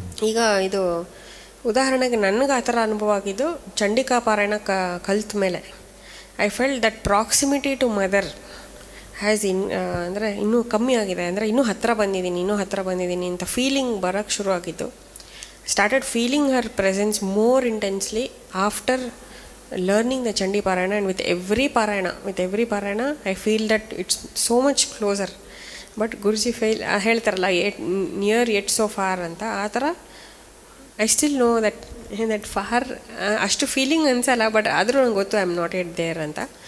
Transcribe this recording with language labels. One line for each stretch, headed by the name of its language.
Kannada: ಈಗ ಇದು ಉದಾಹರಣೆಗೆ ನನಗೆ ಆ ಥರ ಅನುಭವ ಆಗಿದ್ದು ಚಂಡಿಕಾ ಪಾರಾಯಣ ಕಲ್ತ ಮೇಲೆ
English: I felt that proximity to mother has
Kannada: ಅಂದರೆ ಇನ್ನೂ ಕಮ್ಮಿ ಆಗಿದೆ, ಅಂದರೆ ಇನ್ನೂ ಹತ್ತಿರ ಬಂದಿದ್ದೀನಿ ಅಂತ ಫೀಲಿಂಗ್ ಬರೋಕ್ಕೆ ಶುರು ಆಗಿದ್ದು.
English: Started feeling her presence more intensely after learning the Chandi Parayana, and with every Parayana I feel that it's so much closer. But Guruji
Kannada: ಹೇಳ್ತಾರಲ್ಲ
English: near yet so far
Kannada: ಅಂತ, ಆ ಥರ
English: I still know that far
Kannada: ಅಷ್ಟು feeling ಅನ್ಸಲ್ಲ,
English: but
Kannada: ಆದರೂ ನಂಗೆ ಗೊತ್ತು
English: I am not yet there ಅಂತ.